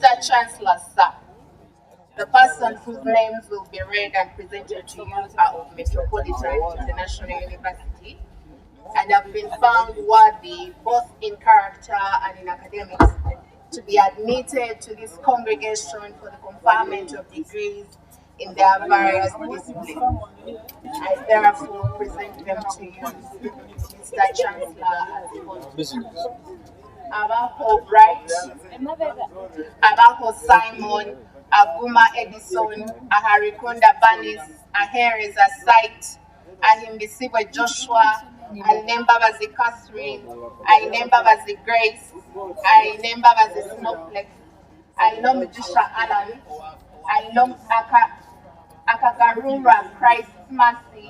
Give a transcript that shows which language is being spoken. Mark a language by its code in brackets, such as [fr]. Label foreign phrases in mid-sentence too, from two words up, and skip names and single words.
[en] Chancellor, sir, the persons whose names will be read and presented to you are of Metropolitan International University and have been found worthy both in character and in academics to be admitted to this congregation for the conferment of degrees in their various disciplines. I therefore present them to you, Mr. Chancellor, as follows. Abaho Bright, Abaho Simon, Aguma Edison, Aharikunda Banis, Ahereza Sight, Ahimbisiwe Joshua, Ainembabazi Catherine, Ainembabazi Grace, Ainembabazi Snowflake, Ainom Jisha Alan, Ainom Akagarura Christ Mercy,